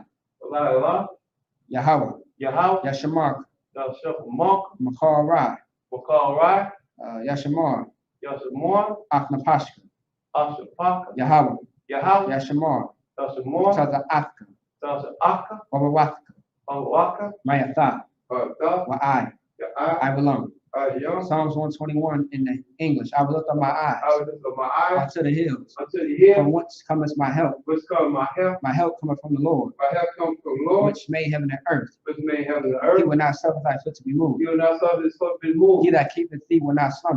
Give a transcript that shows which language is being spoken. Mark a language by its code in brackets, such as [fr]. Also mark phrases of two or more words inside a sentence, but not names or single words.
[en] Wala, Yahweh, Yahab, Yashamark, Yashamark, Makara, Wakarai, Yashamar, Yasamor, Aknapashka, Asapaka, Yahweh, Yahab, Yashamar, Yasamor, Taza Atka, Tasa Aka, Wawawatka, Waka, Mayatha, Waka, Wa'ai, Ya'ai, I belong. Ayam, Psalms 121 in the English. I will lift up my I eyes will lift up my eyes unto the hills. unto the hill, From whence cometh my help? which come my help. My help cometh from the Lord, My help comes from the Lord, which made heaven and earth. which made heaven and He earth. will not suffer thy foot to be moved. You will not suffer this foot to be He moved. that keepeth thee will not slumber.